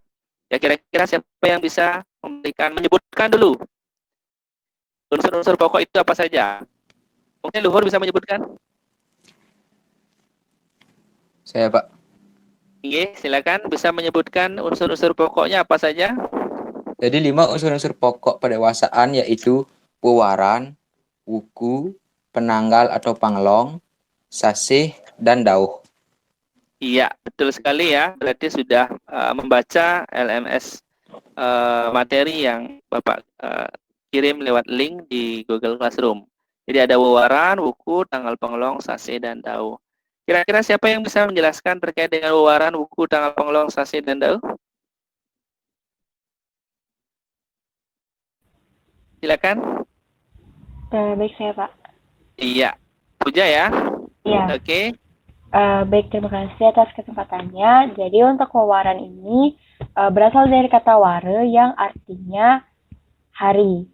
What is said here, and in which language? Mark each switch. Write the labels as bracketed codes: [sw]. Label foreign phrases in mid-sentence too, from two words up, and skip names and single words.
[id] Ya, kira-kira siapa yang bisa menyebutkan dulu unsur-unsur pokok itu apa saja? Mungkin Luhur bisa menyebutkan? Saya, Pak. Oke, silakan bisa menyebutkan unsur-unsur pokoknya apa saja? Jadi 5 unsur-unsur pokok pendewasaan yaitu wewaran, wuku, penanggal atau panglong, sasih, dan dauh. Iya, betul sekali ya. Berarti sudah membaca LMS materi yang Bapak kirim lewat link di [en] Google Classroom. [id] Jadi ada wewaran, wuku, tanggal pengelong, sase, dan dau. Kira-kira siapa yang bisa menjelaskan terkait dengan wewaran, wuku, tanggal pengelong, sase, dan dau? Silakan. Baik saya Pak. Iya. Puja ya. Iya. Oke. Baik, terima kasih atas kesempatannya. Jadi untuk wewaran ini berasal dari kata ware yang artinya hari.